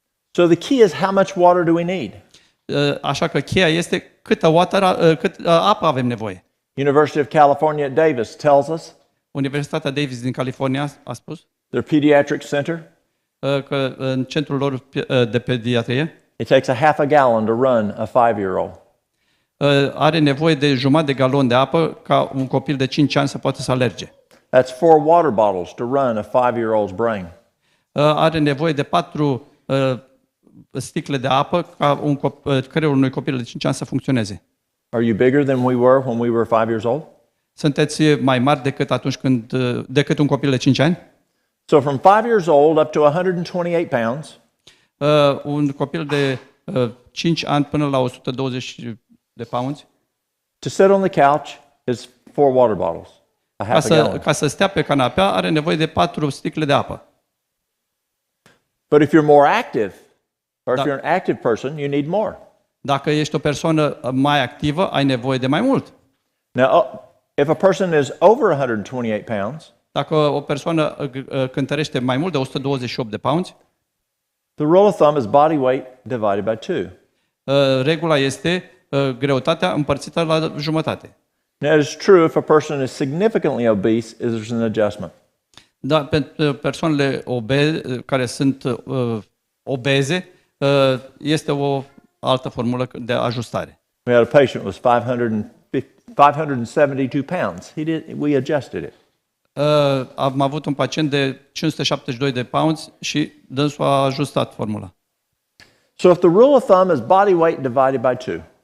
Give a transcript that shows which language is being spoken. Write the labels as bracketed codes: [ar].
[en] So the key is how much water do we need? [ro] Așa că cheia este cât apă avem nevoie. [en] University of California at Davis tells us, [ro] Universitatea Davis din California a spus [en] their pediatric center, [ro] că în centrul lor de pediatrie [en] it takes a half a gallon to run a 5-year-old. [ro] Are nevoie de jumătate de galon de apă ca un copil de 5 ani să poată să alerge. [en] That's 4 water bottles to run a 5-year-old's brain. [ro] Are nevoie de 4 sticle de apă ca creierul unui copil de 5 ani să funcționeze. [en] Are you bigger than we were when we were 5 years old? [ro] Sunteți mai mari decât un copil de 5 ani? [en] So from 5 years old up to 128 pounds, [ro] Un copil de 5 ani până la 120 de pounds, [en] to sit on the couch is 4 water bottles, a half a gallon. [ro] ca să stea pe canapea, are nevoie de 4 sticle de apă. [en] But if you're more active, or if [ro] Da. [en] you're an active person, you need more. [ro] Dacă ești o persoană mai activă, ai nevoie de mai mult. [en] Now, if a person is over 128 pounds, [ro] Dacă o persoană cântărește mai mult de 128 de pounds, [en] the rule of thumb is body weight divided by 2. [ro] regula este greutatea împărțită la jumătate. [en] Now, it is true if a person is significantly obese, there's an adjustment. [ro] Da, pentru persoanele care sunt obeze, este o altă formulă de ajustare. [en] We had a patient who was 572 pounds. We adjusted it. [ro] Am avut un pacient de 572 de pounds și dânsul a ajustat formula. [en] So if the rule of thumb is body weight divided by 2,